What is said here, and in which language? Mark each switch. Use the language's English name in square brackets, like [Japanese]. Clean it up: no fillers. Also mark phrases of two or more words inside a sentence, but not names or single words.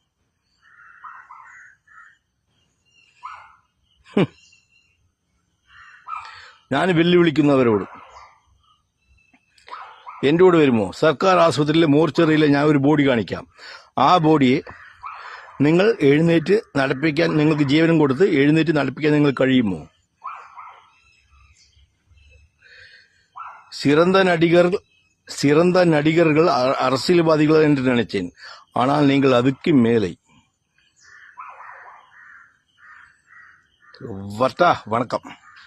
[Malayalam] ഞാൻ വെല്ലുവിളിക്കുന്നവരോട്, എൻ്റെ കൂടെ വരുമോ? സർക്കാർ ആശുപത്രിയിലെ മോർച്ചറിയിലെ ഞാൻ ഒരു ബോഡി കാണിക്കാം. ആ ബോഡിയെ നിങ്ങൾ എഴുന്നേറ്റ് നടപ്പിക്കാൻ, നിങ്ങൾക്ക് ജീവനും കൊടുത്ത് എഴുന്നേറ്റ് നടപ്പിക്കാൻ നിങ്ങൾ കഴിയുമോ? [Tamil] சிறந்த நடிகர்கள் அரசியல்வாதிகள் என்று நினைச்சேன். ஆனால் நீங்கள் அதுக்கு மேலே. வணக்கம்.